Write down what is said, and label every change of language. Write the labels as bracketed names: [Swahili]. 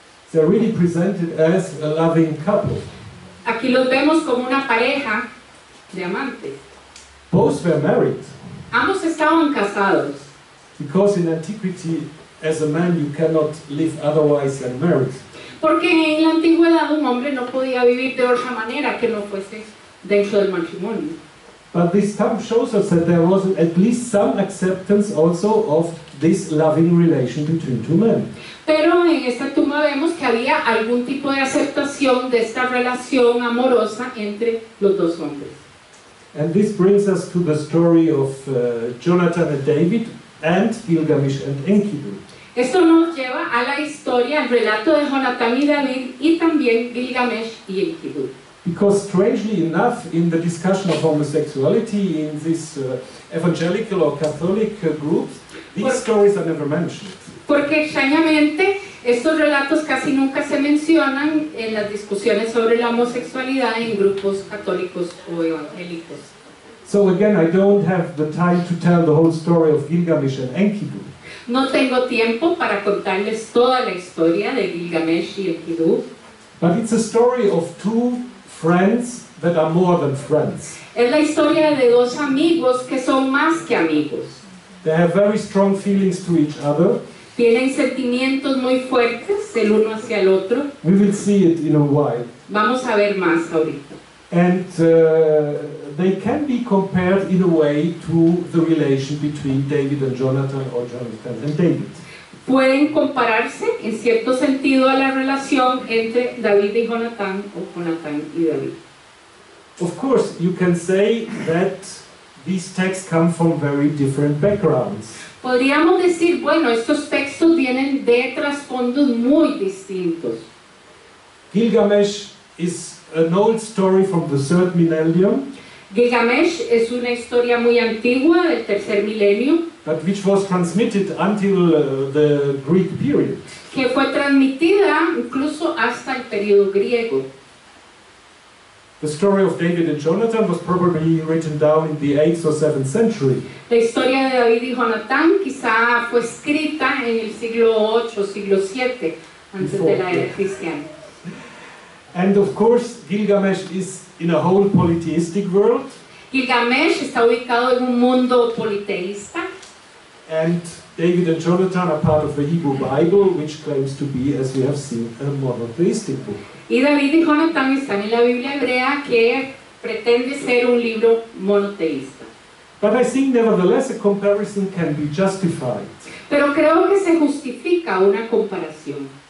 [English] they're really presented as a loving couple. [Spanish] Aquí los vemos como una pareja de amantes. [English] Both were married, [Spanish] Ambos estaban casados, [English] because in antiquity, as a man, you cannot live otherwise than married. [Spanish] porque en la antigüedad un hombre no podía vivir de otra manera que no fuese dentro del matrimonio. [English] But this tomb shows us that there was at least some acceptance also of this loving relation between two men. [Spanish] Pero en esta tumba vemos que había algún tipo de aceptación de esta relación amorosa entre los dos hombres. [English] And this brings us to the story of Jonathan and David and Gilgamesh and Enkidu. [Spanish] Esto nos lleva a la historia, al relato de Jonatán y David y también Gilgamesh y Enkidu. [English] Because strangely enough, in the discussion of homosexuality in these evangelical or Catholic groups, these stories are never mentioned. [Spanish] Porque extrañamente estos relatos casi nunca se mencionan en las discusiones sobre la homosexualidad en grupos católicos o evangélicos. [English] So again, I don't have the time to tell the whole story of Gilgamesh and Enkidu. [Spanish] No tengo tiempo para contarles toda la historia de Gilgamesh y Enkidu. [English] But it's a story of two friends that are more than friends. [Spanish] Es la historia de dos amigos que son más que amigos. [English] They have very strong feelings to each other. [Spanish] Tienen sentimientos muy fuertes el uno hacia el otro. [English] We will see it in a while. [Spanish] Vamos a ver más ahorita. [English] And they can be compared in a way to the relation between David and Jonathan or Jonathan and David. [Spanish] Pueden compararse en cierto sentido a la relación entre David y Jonatán o Jonatán y David. [English] Of course, you can say that these texts come from very different backgrounds. [Spanish] Podríamos decir, bueno, estos textos vienen de trasfondos muy distintos. [English] Gilgamesh is an old story from the 3rd millennium, [Spanish] Gilgamesh es una historia muy antigua del tercer milenio [English] but which was transmitted until the Greek period. [Spanish] que fue transmitida incluso hasta el periodo griego. [English] The story of David and Jonathan was probably written down in the 8th or 7th century. [Spanish] La historia de David y Jonatán quizá fue escrita en el siglo 8 o siglo 7 antes de la era cristiana. [English] And of course, Gilgamesh is in a whole polytheistic world. [Spanish] Gilgamesh está ubicado en un mundo politeísta. [English] And David and Jonathan are part of the Hebrew Bible, which claims to be, as we have seen, a monotheistic book. [Spanish] Y David y Jonatán están en la Biblia hebrea que pretende ser un libro monoteísta. [English] But I think nevertheless a comparison can be justified. [Spanish] Pero creo que se justifica una comparación.